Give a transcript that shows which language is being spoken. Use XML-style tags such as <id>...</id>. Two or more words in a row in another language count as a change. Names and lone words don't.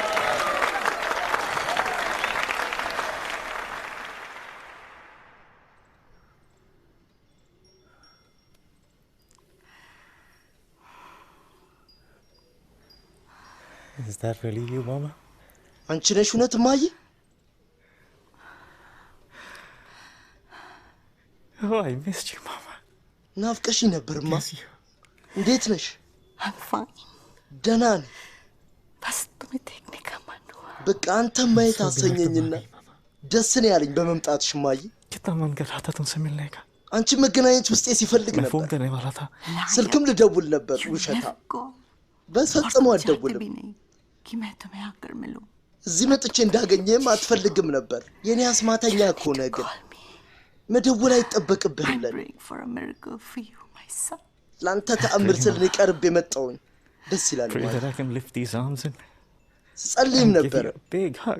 <en>Is that really you, Mama?</en> <am>አንቺ ነሽ እውነት ማይ?</am> <en>Oh, I missed you, Mama.</en> <am>ናፍቀሽ ነበርማ። እንዴት ነሽ?</am> <en>I'm fine.</en> <am>ደህና ነኝ።</am> <hi>बस तुम्हें देखने का मन हुआ.</hi> <am>በቃ አንተ ማየት አሰኘኝና ደስ ነው ያለኝ በመምጣትሽ ማይ።</am> <hi>कितना मन कर रहा था तुमसे मिलने का.</hi> <am>አንቺ መገናኘት ውስጤ ሲፈልግ</am> <hi>मैं फोन</hi> <am>ነበር።</am> <hi>करने वाला था.</hi> <am>ስልክም ልደውል ነበር ውሸታ። በፈጽሞ አልደውልም።</am> <hi>कि मैं तुम्हें आकर मिलूं.</hi> <am>እዚህ መጥቼ እንዳገኘም አትፈልግም ነበር። የኔ አስማተኛ እኮ ነህ ግን መደወል አይጠበቅብህም ለኔ።</am> <en>For a miracle for you, my son.</en> <am>ላንተ ተአምር ስል እኔ ቀርቤ መጣሁኝ። ደስ ይላል</am> <en>Pray</en> <am>ማለት</am> <en>that I can lift these arms and</en> <am>ጸልይም</am> <en>give</en> <am>ነበር</am> <en>you a big hug.</en>